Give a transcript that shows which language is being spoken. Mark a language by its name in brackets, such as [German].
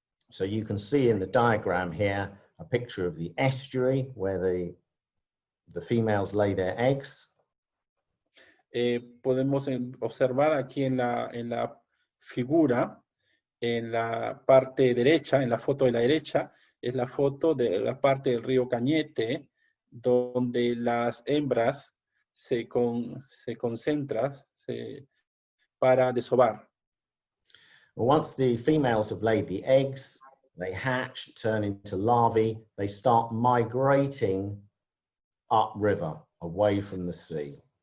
[English] So you can see in the diagram here a picture of the estuary where the females lay their eggs. [Spanish] Podemos observar aquí en la figura, en la parte derecha, en la foto de la derecha, es la foto de la parte del río Cañete, donde las hembras se concentran para desovar. [English] Once the females have laid the eggs, they hatch, turn into larvae, they start migrating upriver, away from the sea.